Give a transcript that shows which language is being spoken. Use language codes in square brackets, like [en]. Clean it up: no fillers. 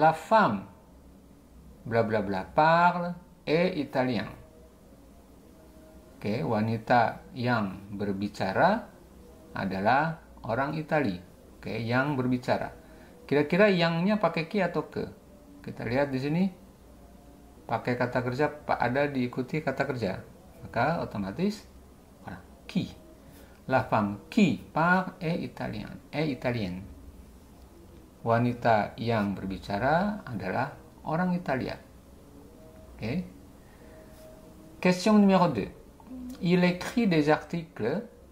[fr] La femme bla bla bla parle est italien. [id] Oke, wanita yang berbicara adalah orang Itali. Oke, yang berbicara. Kira-kira yangnya pakai ki atau ke? Kita lihat di sini pakai kata kerja, ada diikuti kata kerja. Maka otomatis qui. [fr] La femme qui parle est italienne. [id] Wanita yang berbicara adalah orang Italia. Okay. [fr] Question numéro 2. Il écrit des articles.